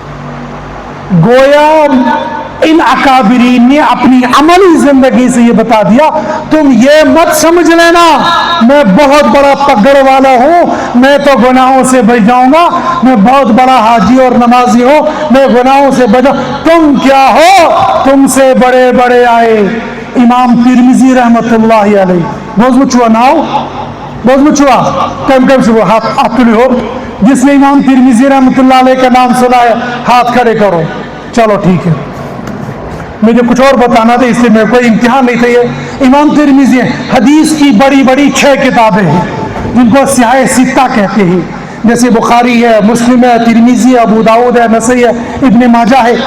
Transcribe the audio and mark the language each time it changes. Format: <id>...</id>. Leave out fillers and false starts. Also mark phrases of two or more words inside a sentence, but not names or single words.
<ur>گویا ان اکابرین نے اپنی عملی زندگی سے یہ بتا دیا، تم یہ مت سمجھ لینا میں بہت بڑا پگڑ والا ہوں، میں تو گناہوں سے بچ جاؤں گا، میں بہت بڑا حاجی اور نمازی ہوں، میں گناہوں سے بچ جاؤں. تم کیا ہو؟ تم سے بڑے بڑے آئے.</ur> <ar>امام ترمذی رحمت اللہ علیہ،</ar> <ur>بوز مچوا ناؤ، بوز مچوا کم کم سے وہ ہاتھ تلی ہو، جس نے امام ترمذی</ur> <ar>رحمت اللہ علیہ</ar> <ur>کا نام سنا ہے ہاتھ کھڑے کرو. چلو ٹھیک ہے، مجھے کچھ اور بتانا تھا اس لیے میرے کوئی امتحان نہیں تھا. یہ امام ترمذی حدیث کی بڑی بڑی 6 کتابیں ہیں جن کو سیاہ ستہ کہتے ہیں، جیسے بخاری ہے، مسلم ہے، ترمذی ہے، ابو داؤد ہے، نسائی ہے، ابن ماجہ ہے.</ur>